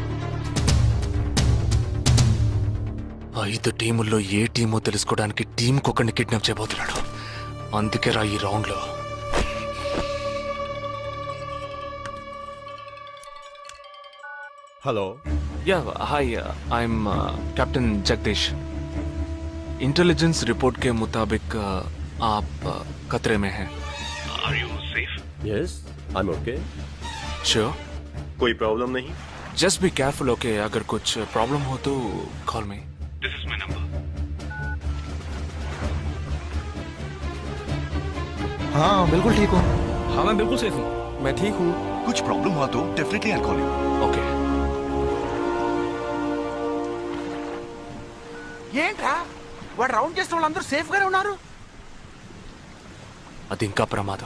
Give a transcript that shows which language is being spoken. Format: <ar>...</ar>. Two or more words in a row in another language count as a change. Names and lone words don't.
<te>5 టీముల్లో ఏ టీమో తెలుసుకోవడానికి టీంకి ఒకరిని కిడ్నాప్ చేయబోతున్నాడు. అందుకే రా ఈ రౌండ్లో.</te> <en>Hello. Ya hi, I'm captain Jagdish.</en> <hi>इंटेलिजेंस रिपोर्ट के मुताबिक आप खतरे में हैं.</hi> <en>Yes, I'm okay. श्योर?</en> <hi>कोई प्रॉब्लम नहीं.</hi> <en>Just be careful, okay?</en> <hi>अगर कुछ प्रॉब्लम हो तो</hi> <en>call me. This is my number.</en> <hi>हाँ बिल्कुल ठीक हूँ. हाँ मैं बिल्कुल सेफ हूँ. मैं ठीक हूँ. कुछ प्रॉब्लम हुआ तो</hi> <en>definitely I call you.</en> <te>ఓకే. ఏంట్రా వాడు రౌండ్ చేసిన వాళ్ళందరూ సేఫ్ గానే ఉన్నారు? అది ఇంకా ప్రమాదం.</te>